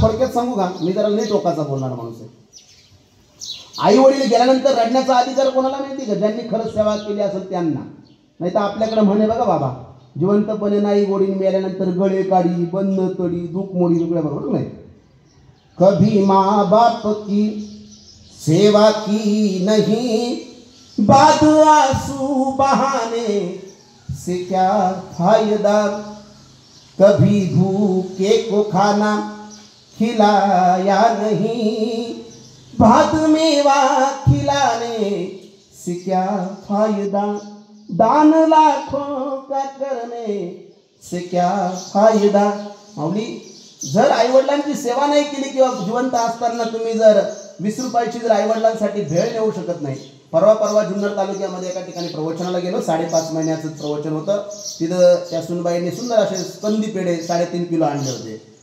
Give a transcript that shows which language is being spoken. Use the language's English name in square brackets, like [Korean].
[Marathi] थोडक्यात सांगू का, मी जरा लई टोकाचा बोलणार माणूस आहे. आई वडील गेल्यानंतर रडण्याचा अधिकार कोणाला माहिती का? ज्यांनी खरंच सेवा केली असेल त्यांना. नाही तर आपल्याकडे म्हणे बघा बाबा, जिवंतपणे नाही गोडीन, मेल्यानंतर गळे काढी बंद तडी दुःख मोडी दुगड्या, बरोबर नाही? [Hindi] कभी माँ बाप की सेवा की नहीं, बाद आंसू बहाने से क्या फायदा, कभी भूखे को खाना खिलाया नहीं, भात मेवा खिलाने से क्या फायदा, दान लाखों का करने से क्या फायदा. [Marathi] माऊली, जर आईवडिलांची सेवा नाही केली किंवा जिवंत असताना तुम्ही जर 20 रुपयाची जर आईवडिलांसाठी भेळ नेऊ शकत नाही. परवा जुन्नर तालुक्यामध्ये एका ठिकाणी प्रवचनाला गेलो. 5.5 महिन्याचं प्रवचन होतं. तिथं त्या सुनबाईने सुंदर असे कंदी पेढे 3.5 किलो आणले होते.